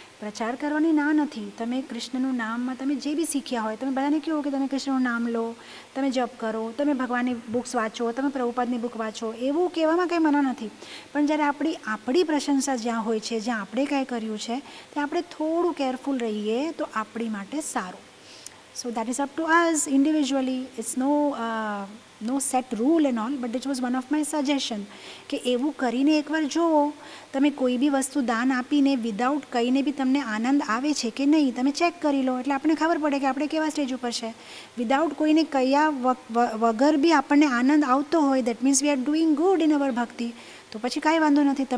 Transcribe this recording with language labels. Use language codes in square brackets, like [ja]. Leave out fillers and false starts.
[gu] પ્રચાર કરવાની ના નથી. તમે કૃષ્ણનું નામમાં તમે જે બી શીખ્યા હોય, તમે બધાને કહો કે તમે કૃષ્ણનું નામ લો, તમે જપ કરો, તમે ભગવાનની બુક્સ વાંચો, તમે પ્રભુપાદની બુક વાંચો, એવું કહેવામાં કંઈ મના નથી. પણ જ્યારે આપણી પ્રશંસા જ્યાં હોય છે, જ્યાં આપણે કાંઈ કર્યું છે, ત્યાં આપણે થોડું કેરફુલ રહીએ તો આપણી માટે સારું. [en] So that is up to us individually. It's no set rule and all, but it was one of my suggestion [gu] કે એવું કરીને એકવાર જુઓ, તમે કોઈ બી વસ્તુ દાન આપીને વિધાઉટ કહીને બી તમને આનંદ આવે છે કે નહીં, તમે ચેક કરી લો, એટલે આપણને ખબર પડે કે આપણે કેવા સ્ટેજ ઉપર છે. વિધાઉટ કોઈને કહ્યા વગર બી આપણને આનંદ આવતો હોય, [en] that means we are doing good in our [gu] ભક્તિ, તો પછી કાંઈ વાંધો નથી.